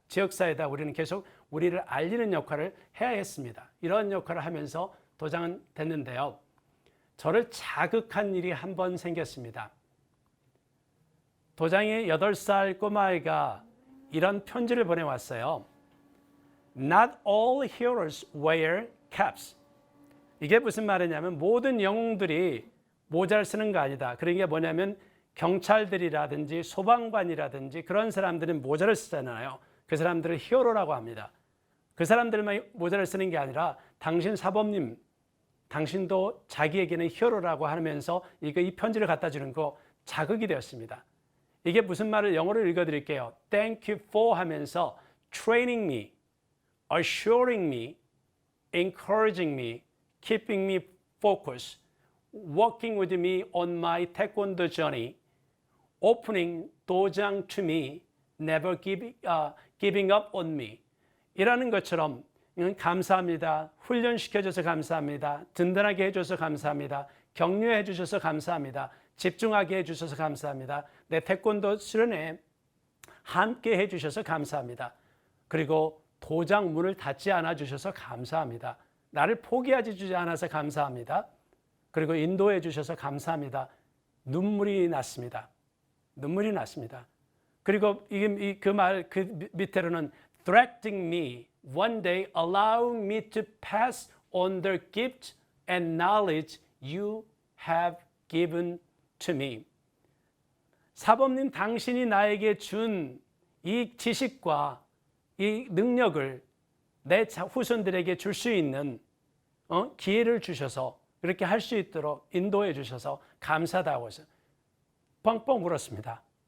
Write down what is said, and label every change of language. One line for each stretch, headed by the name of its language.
Korean: 지역사회다 우리는 계속 우리를 알리는 역할을 해야 했습니다. 이런 역할을 하면서 도장은 됐는데요. 저를 자극한 일이 한 번 생겼습니다. 도장의 8살 꼬마아이가 이런 편지를 보내왔어요.
English: Not all heroes wear caps.
Korean: 이게 무슨 말이냐면 모든 영웅들이 모자를 쓰는 거 아니다. 그런 게 뭐냐면 경찰들이라든지 소방관이라든지 그런 사람들은 모자를 쓰잖아요. 그 사람들을 히어로라고 합니다. 그 사람들만 모자를 쓰는 게 아니라 당신 사범님, 당신도 자기에게는 히어로라고 하면서 이 편지를 갖다 주는 거 자극이 되었습니다. 이게 무슨 말을 영어로 읽어드릴게요.
English: Thank you for
Korean: 하면서
English: training me, assuring me, encouraging me, keeping me focused, working with me on my taekwondo journey, opening 도장 to me, never giving up on me.
Korean: 이라는 것처럼 감사합니다. 훈련시켜줘서 감사합니다. 든든하게 해줘서 감사합니다. 격려해 주셔서 감사합니다. 집중하게 해주셔서 감사합니다. 내 태권도 수련회 함께 해주셔서 감사합니다. 그리고 도장 문을 닫지 않아 주셔서 감사합니다. 나를 포기하지 주지 않아서 감사합니다. 그리고 인도해 주셔서 감사합니다. 눈물이 났습니다. 눈물이 났습니다. 그리고 그 밑에로는
English: directing me, one day allowing me to pass on the gift and knowledge you have given to me.
Korean: 사범님 당신이 나에게 준 이 지식과 이 능력을 내 후손들에게 줄 수 있는 기회를 주셔서 그렇게 할 수 있도록 인도해 주셔서 감사하다고 해서 뻥뻥 울었습니다.